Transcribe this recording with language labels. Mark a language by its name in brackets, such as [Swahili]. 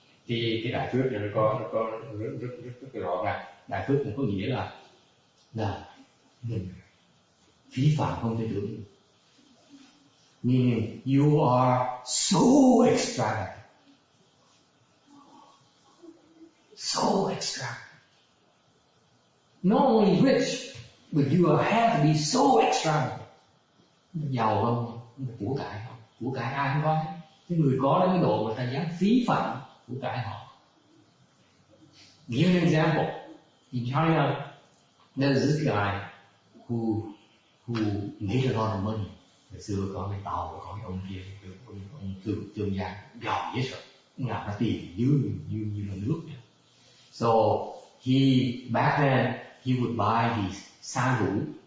[Vietnamese] Cái đại phước này nó có rất rõ ràng. Đại phước này có nghĩa là mình phí phạm không thể tưởng. [English] meaning you are so extravagant. So extravagant. Not only rich, but you have to be so extravagant. [Vietnamese] Giàu không? Của cải không? Của cải ai không có hết. Cái người có đến cái độ người ta dám phí phạm của cải họ. [English] Give an example. In China, there's this guy who made a lot of money. [Vietnamese] Ngày xưa có cái tàu, có cái ông kia, ông thương gia giàu dễ sợ. Làm ra tiền như là nước. [English] So back then he would buy these sandal.